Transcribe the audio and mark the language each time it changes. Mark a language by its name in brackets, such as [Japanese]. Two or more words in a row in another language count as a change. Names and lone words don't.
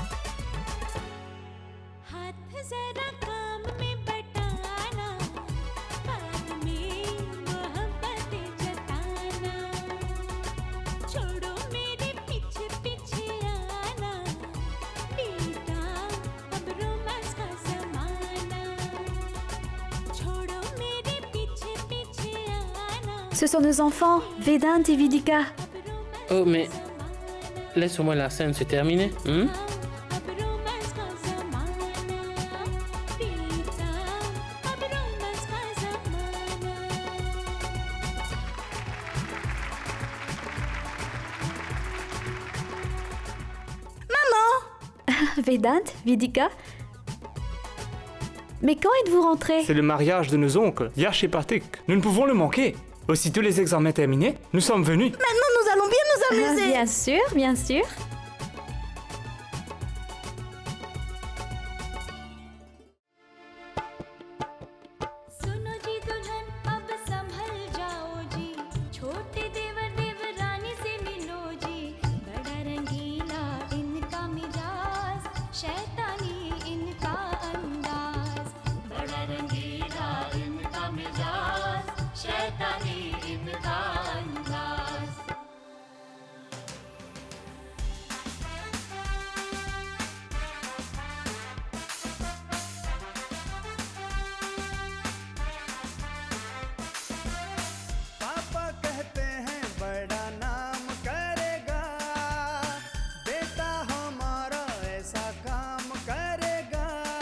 [Hindi] हाथ जरा काम में बटाना, बाद में मोहब्बत जताना। छोड़ो मेरे पीछे पीछे आना, बीता अब रोमांस का जमाना। छोड़ो मेरे पीछे पीछे आना। [French] Ce sont nos enfants, Vedant et Vidika. Oh, mais laisse-moi la scène se terminer. Hein? [Hindi] अब रोमांस का जमाना, बीता अब रोमांस का जमाना। [French] Vedant, Vidika. Mais quand êtes-vous rentrés? C'est le mariage de nos oncles, Yash et Patik. Nous ne pouvons le manquer. Aussitôt les examens terminés, nous sommes venus. Maintenant, nous allons bien nous amuser. Bien sûr, bien sûr. [Hindi] सुनो जी दुल्हन अब संभल जाओ जी, छोटे देवर देवरानी से मिलो जी। बड़ा रंगीला इनका मिजाज, शैतानी इनका अंदाज। बड़ा रंगीला इनका मिजाज, शैतानी इनका अंदाज। पापा कहते हैं बड़ा नाम करेगा, बेटा हमारा ऐसा काम करेगा।